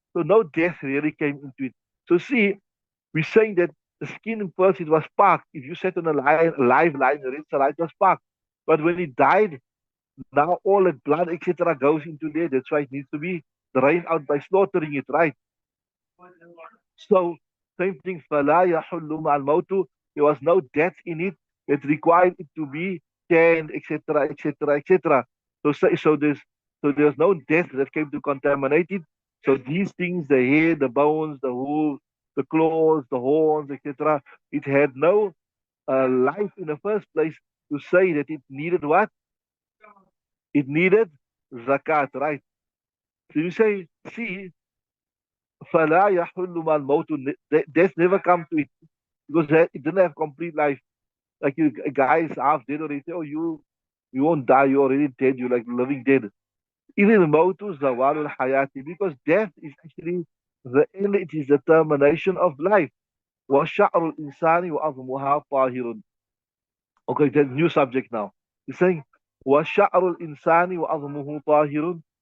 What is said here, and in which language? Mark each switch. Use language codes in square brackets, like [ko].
[en] So no death really came into it. So see, we're saying that the skin first, it was sparked. If you sat on a live lion, it was sparked. But when it died, now all the blood, etc., goes into there. That's why it needs to be drained out by slaughtering it, right? So, same thing, [ar] فَلَا يَحُلُّ مَعَ الْمَوْتُ. [en] There was no death in it that required it to be tanned, etc., etc., etc. So there's no death that came to contaminate it. So these things, the hair, the bones, the hooves, the claws, the horns, etc., it had no life in the first place to say that it needed what? It needed zakat, right? So you say, see, [ar] فَلَا يَحُلُّ مَا الْمَوْتُ. [en] Death never come to it, because it didn't have complete life. Like you guys half dead already, say, oh, you won't die, you're already dead, you're like living dead. Even [ar] mautu zawalul hayati, [en] because death is actually the end, it is the termination of life. [ar] وَشَعْرُ الْإِنسَانِ وَأَظْمُهَا طَاهِرٌ. [en] Okay, the new subject now. He's saying, [ar] وَشَعْرُ الْإِنسَانِ وَأَظْمُهُ طَاهِرٌ.